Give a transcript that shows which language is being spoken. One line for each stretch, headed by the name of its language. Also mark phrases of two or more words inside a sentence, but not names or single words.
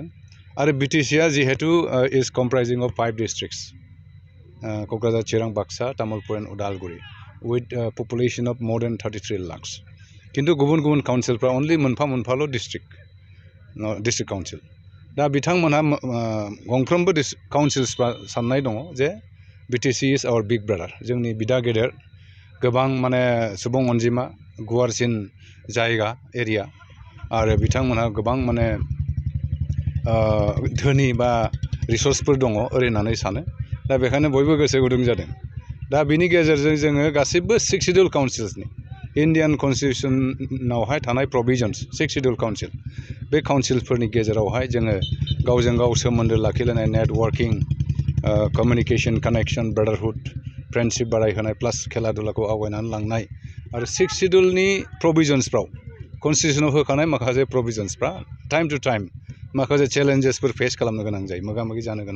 English: आरो बिटिसिआ जिहेतु is comprising of 5 districts, Kokrajhar, Chirang, Baksa, Tamulpur and Udalguri, with population of more than 33 lakhs.
Bodo: खिन्थु गुबुन गुबुन काउन्सिलफ्रा अनलि मोनफा-मोनफाल' डिस्ट्रिक्ट काउन्सिल। दा बिथांमोनहा गंफ्रोमबो काउन्सिल्सफ्रा साननाय दङ जे
English: BTC is our big brother,
Bodo: जोंनि बिदा गेदेर, गोबां माने सुबुं अनजिमा, गुवारसिन जायगा एरिया, आरो बिथांमोनहा गोबां माने धोनि बा रिसर्सफोर दङ ओरै होननानै सानो। दा बेखायनो बयबो गोसो गुदुं जादों। दा बिनि गेजेरजों जोङो गासिबो 6 शेड्युल काउन्सिल्सनि इण्डियान कनस्टिटिउसनावहाय थानाय प्रभिजन्स
English: 6 schedule council,
Bodo: बे काउन्सिलफोरनि गेजेरावहाय जोङो गावजों गाव सोमोन्दो लाखिलायनाय, नेटवर्किं, कमिउनिकेशन, कानेक्शन, ब्रादारहुड, फ्रेन्डशिप बारायहोनाय, प्लास खेला दुलाखौ आवगायनानै लांनाय, आरो 6 शेड्युलनि प्रभिजन्सफ्राव कनस्टिटिउसनाव होखानाय माखासे प्रभिजन्सफ्रा
English: time to time
Bodo: माखासे चेलेन्जेसफोर फेस खालामनो गोनां जायो मोगा मोगि जानो गोनां